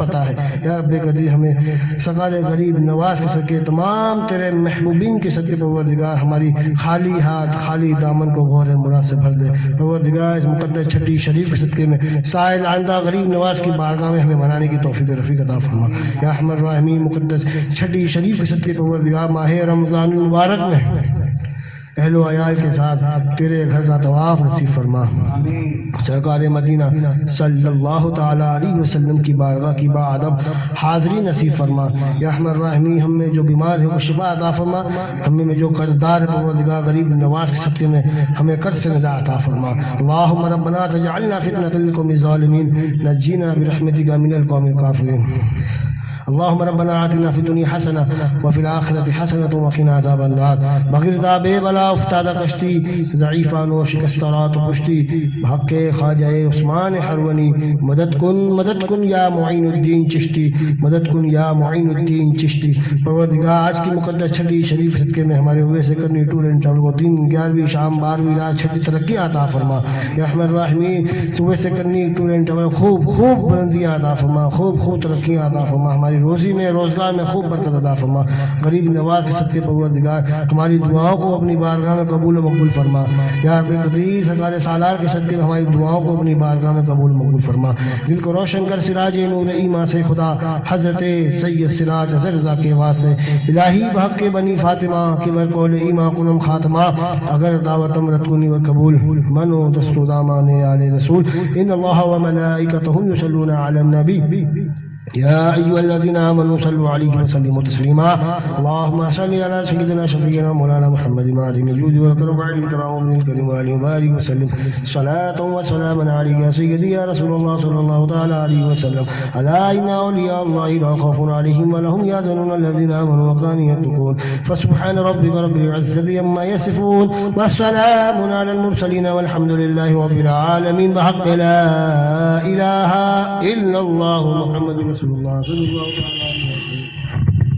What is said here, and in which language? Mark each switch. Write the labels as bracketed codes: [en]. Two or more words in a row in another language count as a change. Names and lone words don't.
[ur] پتہ ہے، یا رب قدیر ہمیں سرکار غریب نواز کے صدقے تمام تیرے محبوبین کے صدقے پروردگار ہماری خالی ہاتھ خالی دامن کو غور مراد سے بھر دے پروردگار، اس مقدس چھٹی شریف کے صدقے میں سائل آئندہ غریب نواز کی بارگاہ میں ہمیں منانے کی توفیق رفیق عطا فرما، [ar] یا ارحم الراحمین [ur] مقدس چھٹی شریف کے صدقے پروردگار ماہ رمضان المبارک میں اہل و عیال کے ساتھ تیرے گھر کا طواف نصیب فرما، سرکار مدینہ [ar] صلی اللہ تعالی علیہ وسلم [ur] کی بارگاہ کی باادب حاضری نصیب فرما، [ar] یا ارحم الراحمین [ur] ہم میں جو بیمار ہے وہ شفا عطا فرما، ہم میں جو قرض دار ہے پروردگار غریب نواز کے صدقے میں ہمیں قرض سے نجات عطا فرما، [ar] اللہم ربنا تجعلنا فتنة للقوم الظالمین نجینا برحمتک من القوم الکافرین۔ اللهم ربنا آتنا في الدنيا حسنة وفي الآخرة حسنة وقنا عذاب النار۔ [fa] بغیر بے بلا افتادہ کشتی ضعیفان و شکسترات و کشتی حق خواجہ عثمان حرونی مدد کن یا معین الدین چشتی، مدد کن یا معین الدین چشتی۔ [ur] پروردگار آج کی مقدس چھٹی شریف صدقے میں ہمارے ہوئے سے کرنی ٹور اینڈ ٹریول کو 3 11ویں شام 12ویں رات چھٹی ترقی عطا فرما، [ar] یا ارحم الراحمین [ur] صبح سے کرنی ٹور اینڈ ٹریول خوب خوب بلندیاں عطا فرما، خوب خوب ترقیاں عطا فرما، ہماری روزی میں روزگار میں خوب برکت عطا فرما، غریب نواز کے صدقے پروردگار ہماری دعاؤں کو اپنی بارگاہ میں قبول و مقبول فرما، یا رب قدیر سرکار سالار کے صدقے میں ہماری دعاؤں کو اپنی بارگاہ میں قبول و مقبول فرما، دل کو روشن کر سراج نور ایمان سے خدا حضرت سید سراج اظہر رضا کے واسطے [fa] الہی بحق کے بنی فاطمہ کے برقول ایمان کنم خاتمہ، اگر دعوت امرت کنی و قبول منو دستو دامان آل رسول [ar] ان اللہ و ملائکتہ یصلون علی النبی يا أيها الذين آمنوا صلوا عليه وسلموا تسليما، اللهم صل على سيدنا شفيعنا مولانا محمد معدن الجود والكرم وعلي الكرام من الكريم وعلي وبارك وسلم صلاة وسلاما عليك يا سيدي يا رسول الله صلى الله تعالى عليه وسلم، ألا إن أولياء الله لا خوف عليهم ولا هم يحزنون الذين آمنوا وكانوا يتقون، فسبحان ربك رب العزة عما يصفون والسلام على المرسلين والحمد لله رب العالمين بحق لا إله إلا الله محمد رسول الله صلى الله عليه وسلم۔